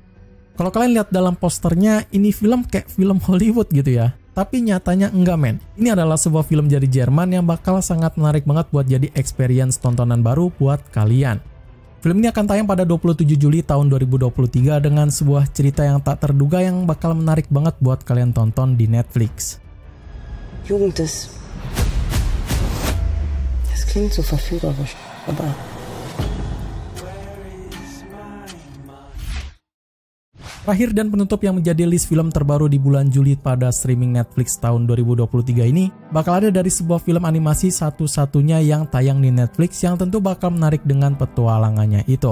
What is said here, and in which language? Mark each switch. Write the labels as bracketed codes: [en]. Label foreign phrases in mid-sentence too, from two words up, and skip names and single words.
[id] Kalau kalian lihat dalam posternya, ini film kayak film Hollywood gitu ya. Tapi nyatanya enggak men. Ini adalah sebuah film dari Jerman yang bakal sangat menarik banget buat jadi experience tontonan baru buat kalian. Film ini akan tayang pada 27 Juli tahun 2023 dengan sebuah cerita yang tak terduga yang bakal menarik banget buat kalian tonton di Netflix. [de] Jugend, das klingt so verführerisch, aber... [id] Terakhir dan penutup yang menjadi list film terbaru di bulan Juli pada streaming Netflix tahun 2023 ini bakal ada dari sebuah film animasi satu-satunya yang tayang di Netflix yang tentu bakal menarik dengan petualangannya itu.